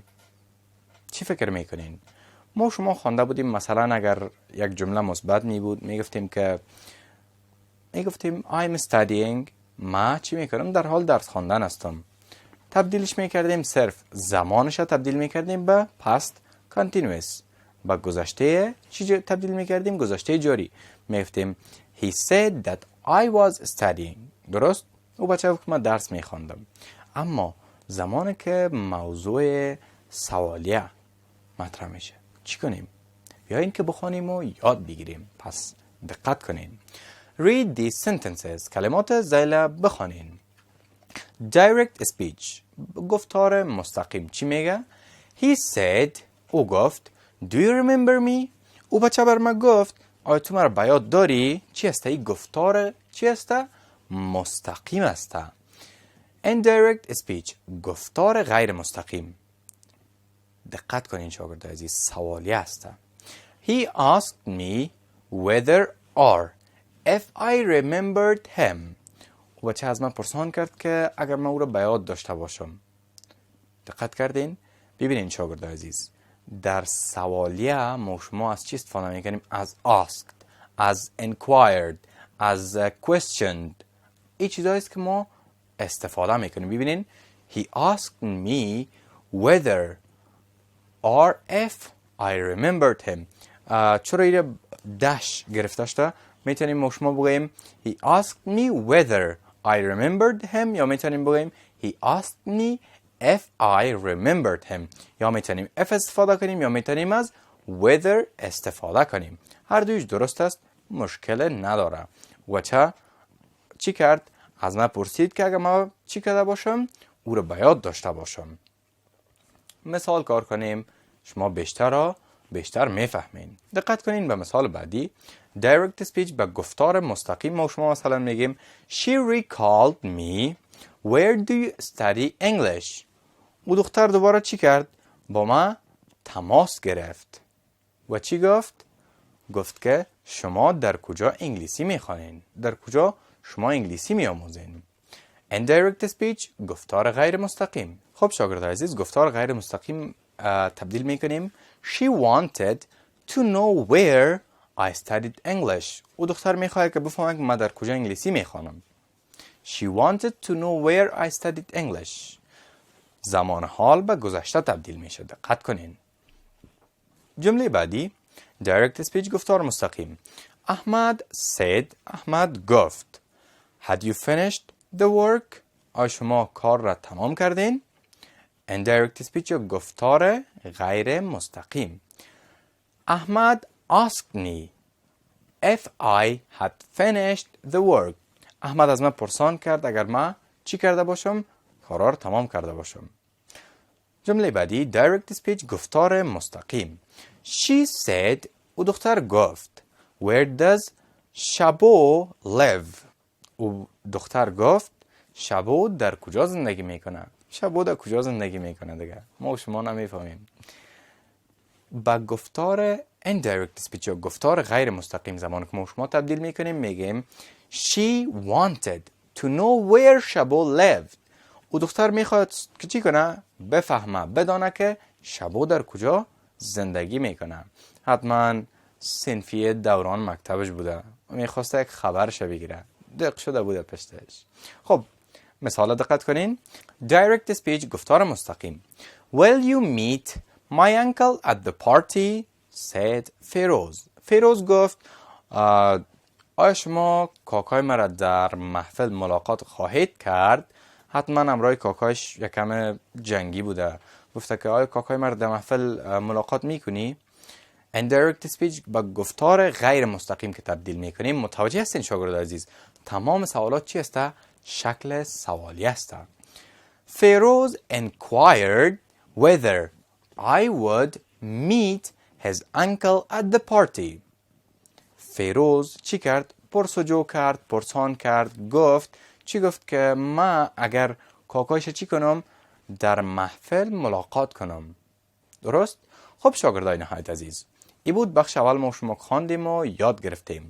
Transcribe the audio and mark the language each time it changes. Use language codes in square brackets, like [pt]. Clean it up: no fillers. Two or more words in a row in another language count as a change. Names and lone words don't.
[fa] چی فکر میکنین؟ ما شما خوانده بودیم مثلا اگر یک جمله مثبت می بود میگفتیم [en] I'm studying، [fa] ما چی میکنم؟ در حال درس خواندن هستم. تبدیلش میکردیم، صرف زمانش تبدیل میکردیم به [en] past continuous. [fa] با گذشته چی تبدیل میکردیم؟ گذشته جاری. میگفتیم [en] he said that I was studying. [fa] درست؟ او بچه که من درس میخواندم. اما زمانی که موضوع سوالیه مطرح میشه چی کنیم؟ بیایین که بخوانیم و یاد بگیریم. پس دقت کنین. [en] Read these sentences. [fa] کلمات ذیل بخوانین. [en] Direct speech، [fa] گفتار مستقیم. چی میگه؟ [en] He said، [fa] او گفت [en] Do you remember me؟ [fa] او بچه بر من گفت آیا تو مرا به یاد داری؟ چی است؟ این گفتار چی است؟ مستقیم است. [en] Indirect speech، [fa] گفتار غیر مستقیم. دقت کنین شاگرد عزیز، سوالی است. [en] He asked me whether or if I remembered him. [fa] او بچه از من پرسان کرد که اگر من او را به یاد داشته باشم. دقت کردین؟ ببینین شاگرد عزیز، در سوالیه ما شما از چی استفاده میکنیم؟ از asked، از inquired، از questioned. این چیزایی است که ما استفاده میکنیم. [en] ببینین he asked me whether or if I remembered him. [fa] چرا ایره داش گرفته شده؟ میتونیم ما شما بگوییم [en] he asked me whether I remembered him، [fa] یا میتونیم بگوییم [en] he asked me if I remembered him. [fa] یا میتونیم if استفاده کنیم یا میتونیم از whether استفاده کنیم. هر دویش درست است، مشکل نداره. و چی کرد؟ از من پرسید که اگر ما چی کرده باشم؟ او رو به یاد داشته باشم. مثال کار کنیم، شما بیشتر میفهمین. دقت کنین به مثال بعدی. [en] Direct speech [fa] به گفتار مستقیم ما شما مثلا میگیم [en] She recalled me Where do you study English؟ [fa] او دختر دوباره چی کرد؟ با ما تماس گرفت و چی گفت؟ گفت که شما در کجا انگلیسی میخوانین؟ در کجا شما انگلیسی میآموزین؟ [en] indirect speech [fa] گفتار غیر مستقیم. خب شاگرد عزیز، گفتار غیر مستقیم تبدیل میکنیم. [en] She wanted to know where I studied English. [fa] او دختر میخواهد که بفهمه که من در کجا انگلیسی میخوانم. [en] She wanted to know where I studied English. [fa] زمان حال به گذشته تبدیل میشه. دقت کنین. جمله بعدی [en] direct speech [fa] گفتار مستقیم. احمد said. احمد گفت. [en] Had you finished the work? [fa] آیا شما کار را تمام کردین؟ [en] indirect speech [fa] گفتار غیر مستقیم. [en] احمد asked me if I had finished the work. [fa] احمد از من پرسان کرد اگر من چی کرده باشم؟ کارا را تمام کرده باشم. جمله بعدی [en] direct speech [fa] گفتار مستقیم. [en] She said. [fa] او دختر گفت. [en] Where does شبو live? [fa] او دختر گفت شبو در کجا زندگی میکنه؟ شبو در کجا زندگی میکنه دیگه؟ ما و شما نمیفهمیم. با گفتار [en] indirect speech [fa] یا گفتار غیر مستقیم زمان که ما و شما تبدیل میکنیم میگیم [en] She wanted to know where شبو lived. [fa] او دختر میخواد که چی کنه؟ بفهمه، بدانه که شبو در کجا زندگی میکنه. حتما صنفی دوران مکتبش بوده و میخواسته یک خبرش بگیره. دق شده بوده پشتش. خب مثال دقت کنین. [en] direct speech [fa] گفتار مستقیم. [en] Will you meet my uncle at the party? said فیروز. [fa] فیروز گفت آیا شما کاکای مرا در محفل ملاقات خواهید کرد؟ حتما امرای کاکایش یکم جنگی بوده. گفته که آیا کاکای مرا در محفل ملاقات میکنی؟ [en] indirect speech [fa] با گفتار غیر مستقیم که تبدیل میکنیم. متوجه هستین شاگرد عزیز؟ تمام سوالات چی است؟ شکل سوالی است. [en] فیروز inquired whether I would meet his uncle at the party. [fa] فیروز چی کرد؟ پرسجو کرد، پرسان کرد، گفت. چی گفت؟ که من اگر کاکایش چی کنم؟ در محفل ملاقات کنم. درست؟ خب شاگردای نهایت عزیز، این بود بخش اول ما شما خواندیم و یاد گرفتیم.